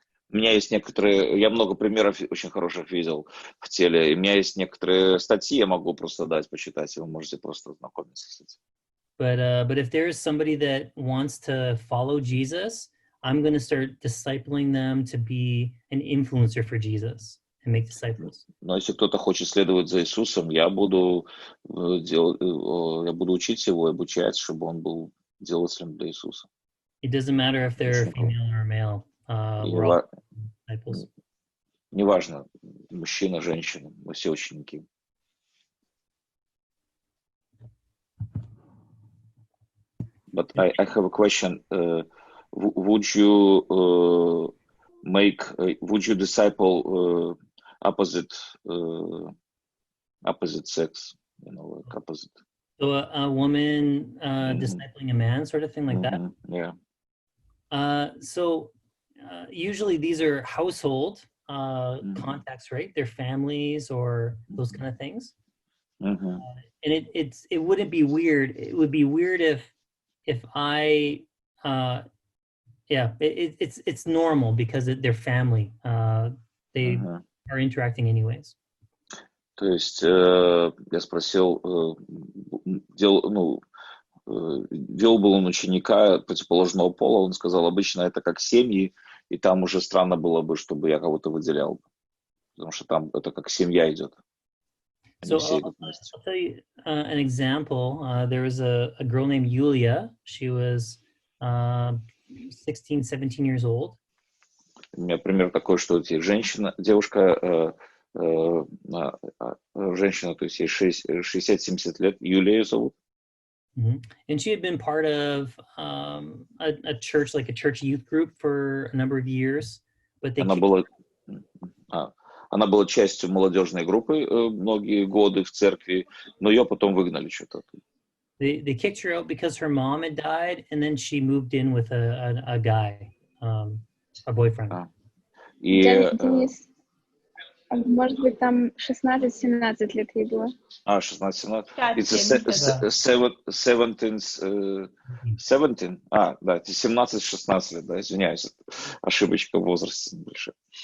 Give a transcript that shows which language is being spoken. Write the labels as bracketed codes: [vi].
[ru] У меня есть я много примеров очень хороших видел в теле, и у меня есть некоторые статьи, я могу просто дать, почитать, и вы можете просто ознакомиться с этим. [en] But if there is somebody that wants to follow Jesus, I'm going to start discipling them to be an influencer for Jesus and make disciples. [ru] Но если кто-то хочет следовать за Иисусом, я буду учить его, обучать, чтобы он был делателем для Иисуса. [en] It doesn't matter if they're female or male. We're all disciples. [ru] Неважно, мужчина, женщина, мы все ученики. [en] But I have a question. Would you disciple opposite sex? Like opposite. So a woman discipling a man, sort of thing like that? Yeah. So usually these are household contacts, right? Their families or those kind of things. And it wouldn't be weird. It would be weird if I, it's normal because they're family. They are interacting anyways. [ru] То есть я спросил, вел был он ученика противоположного пола, он сказал, обычно это как семьи, и там уже странно было бы, чтобы я кого-то выделял, потому что там это как семья идет. [en] So I'll tell you an example. There was a girl named Yulia. She was 16, 17 years old. [ru] У меня пример такой, что девушка, женщина, то есть ей 60-70 лет, Юлия зовут. [en] And she had been part of a church, like a church youth group for a number of years. But they [ru] она была частью молодежной группы многие годы в церкви, но ее потом выгнали что-то. [en] They kicked her out because her mom had died, and then she moved in with a guy, a boyfriend. [ru] Денис, может быть, там 16-17 лет ей было. 16-17. [en] It's 17, [ru] да, 17-16 лет, да, извиняюсь, ошибочка в возрасте небольшая.